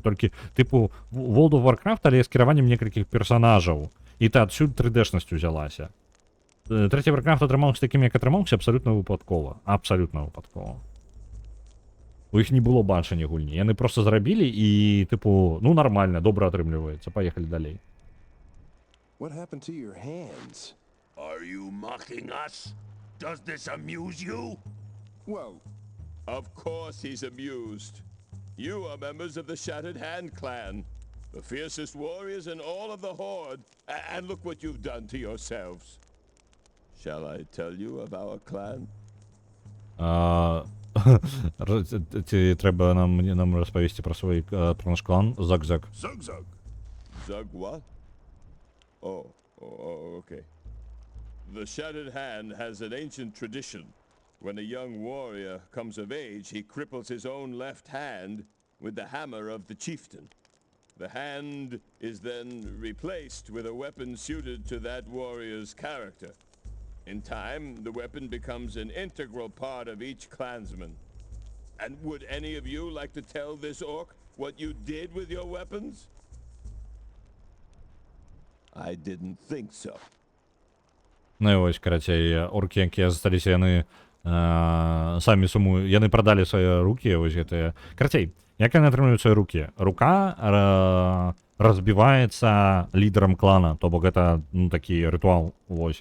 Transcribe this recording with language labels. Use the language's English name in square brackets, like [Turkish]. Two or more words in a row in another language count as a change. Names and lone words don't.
[Belarusian] Толькі тыпу World of Warcraft, але з кіраваннем некалькіх персанажаў. І та адсюль 3D-шнасць узялася. Трэці Warcraft атрымаўся такім, як атрымаўся, абсалютна выпадкова. Абсалютна выпадкова. У іх не было бачання гульні. Яны проста зрабілі і, тыпу, ну, нармальна, добра атрымліваецца. Паехалі далей. [English] What happened to your hands? Are you mocking us? Does this amuse you? Well... Of course he's amused. You are members of the Shattered Hand clan, the fiercest warriors in all of the Horde, and look what you've done to yourselves. Shall I tell you of our clan? [Belarusian] Ці трэба нам распавесці пра наш клан? Заг-Заг. [English] Zug-Zug. Zug what? Oh, okay. The Shattered Hand has an ancient tradition. When a young warrior comes of age, he cripples his own left hand with the hammer of the chieftain. The hand is then replaced with a weapon suited to that warrior's character. In time, the weapon becomes an integral part of each clansman. And would any of you like to tell this orc what you did with your weapons? I didn't think so. [Belarusian] Ну і ось, карацей, оркі, якія засталіся, яны самі сумуюць, яны прадалі свае рукі, вось гэтыя. Карацей, як яны атрымліваюць свае рукі? Рука разбіваецца лідарам клана, то бок гэта, ну, такі рытуал, вось.